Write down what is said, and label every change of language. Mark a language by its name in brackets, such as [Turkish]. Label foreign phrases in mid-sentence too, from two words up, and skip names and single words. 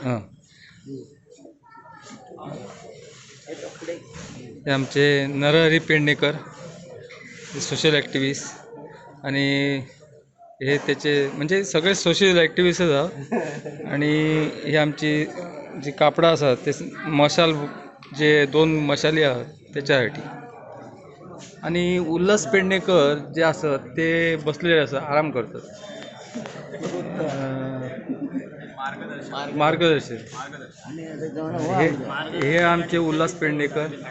[Marathi] हां हे आमचे नरहरी पेडणेकर [English] social activist [Marathi] आणि हे त्याचे म्हणजे सगळे [English] social activist [Marathi] आहा. [Konkani] आणि हे आमची जी कापडां आसा ते मशाल जे 2 मशाली आहात त्याच्यासाठी. [Marathi] आणि उल्हास पेडणेकर जे असत ते बसलेले असतात, आराम करतात. मार्गदर्शक हे आमचे उल्हास पेडणेकर.